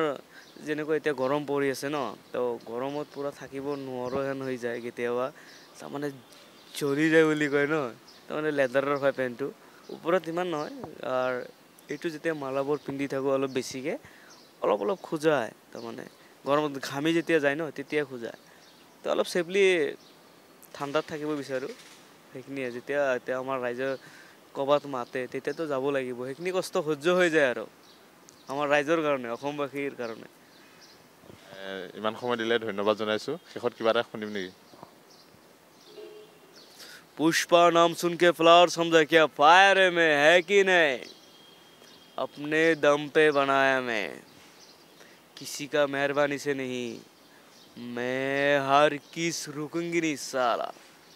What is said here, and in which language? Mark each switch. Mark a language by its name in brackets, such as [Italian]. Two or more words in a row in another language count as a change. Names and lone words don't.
[Assamese] যেনেকৈ এতিয়া গৰম পৰি আছে ন, তো গৰমত পূৰা থাকিব নোৱাৰো হেন হৈ যায় কেতিয়াবা, তাৰমানে জ্বলি যায় বুলি কয় ন, তাৰমানে লেডাৰৰ হয় পেণ্টটো, ওপৰত ইমান নহয়, আৰু এইটো যেতিয়া মালাবোৰ পিন্ধি থাকোঁ অলপ বেছিকৈ, অলপ খোজায়, তাৰমানে গৰমত ঘামি যেতিয়া যায় ন, তেতিয়া খোজায়, তো অলপ ছেফলি ঠাণ্ডাত থাকিব বিচাৰোঁ, সেইখিনিয়ে। যেতিয়া এতিয়া আমাৰ ৰাইজে ক'ৰবাত মাতে, তেতিয়াতো যাব লাগিব, সেইখিনি কষ্ট সহ্য হৈ যায় আৰু আমাৰ ৰাইজৰ কাৰণে, অসমবাসীৰ কাৰণে। ইমান সময় দিলে ধন্যবাদ জনাইছোঁ। শেষত কিবা এটা শুনিম নেকি? [Hindi] पुष्पा नाम सुन के फ्लावर समझा क्या फायर में है कि नहीं, अपने दम पे बनाया मैं, किसी का मेहरबानी से नहीं, मैं हर किस रुकूंगी नहीं साला।